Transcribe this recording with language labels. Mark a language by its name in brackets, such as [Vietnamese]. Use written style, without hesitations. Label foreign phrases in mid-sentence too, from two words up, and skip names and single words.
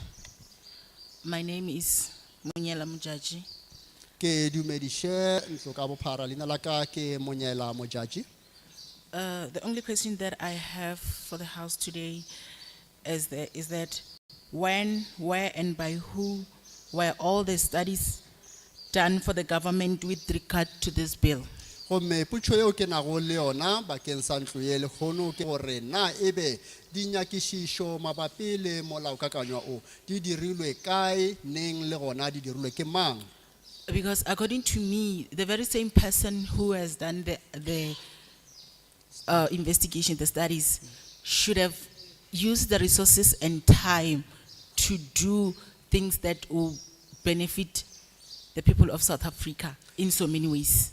[English] My name is Monyela Mujaji. [Northern Sotho] Ke dumediše ntlo ka bophara leina la ka ke Monyela Mojaji. [English] The only question that I have for the House today is that when, where, and by who were all the studies done for the government with regard to this bill? [Northern Sotho] Gomme putšo yeo ke nago le yona bakeng sa ntlo ye lekgono ke gore na ebe di nyakišišo mabapi le molaokakanywa o di dirilwe kae neng le gona di dirilwe ke mang? [English] Because according to me, the very same person who has done the investigation, the studies, should have used the resources and time to do things that will benefit the people of South Africa in so many ways.